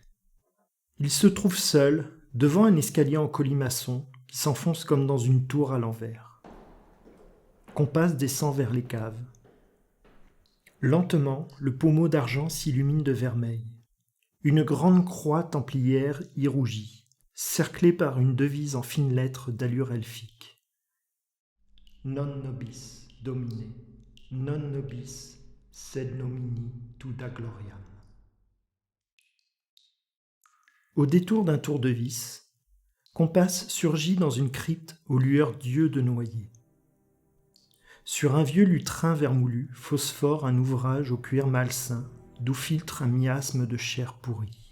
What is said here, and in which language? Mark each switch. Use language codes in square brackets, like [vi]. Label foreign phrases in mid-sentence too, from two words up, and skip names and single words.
[fr] Il se trouve seul, devant un escalier en colimaçon qui s'enfonce comme dans une tour à l'envers. Compas descend vers les caves. Lentement, le pommeau d'argent s'illumine de vermeil. Une grande croix templière y rougit, cerclée par une devise en fines lettres d'allure elfique. [la] Non nobis domine, non nobis sed nomini tuda gloriam. [fr] Au détour d'un tournevis, Compas surgit dans une crypte aux lueurs d'yeux de noyer. Sur un vieux lutrin vermoulu phosphore un ouvrage au cuir malsain, d'où filtre un miasme de chair pourrie.